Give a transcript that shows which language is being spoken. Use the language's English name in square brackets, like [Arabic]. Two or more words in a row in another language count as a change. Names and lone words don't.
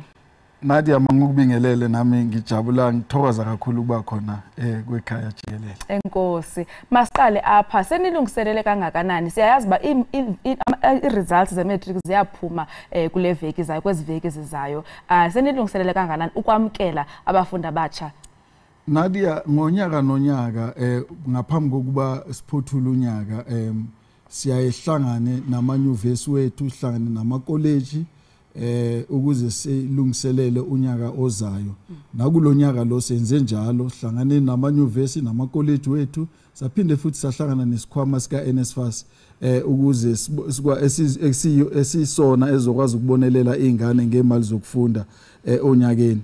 [Zulu] Nadia mangukubingelele nami ngijabula ngithokoza kakhulu ukuba khona kwekhaya Jikelele. [Xhosa] Enkosi. Masiqale apha senilungiselele kangakanani? Siyayazi ba i-results ze-matric ziyaphuma kule veki zayo kwezi veki zizayo. Senilungiselele kangakanani ukwamkela abafundi abatsha? [Zulu] Nadia ngonyaka nonyaka ngaphambi kokuba siphothule unyaka siyayehlangane namanyuvesi wethu, sihlangane namakoleji ukuze silungiselele unyaka ozayo. Nakulonyaka lo senze njalo, sihlangane namanyuvesi namakoleji wethu, saphinde futhi sahlangana nesikhwama sika NSFAS ukuze esisona ezokwazi ukubonelela izingane ngemali zokufunda onyakeni.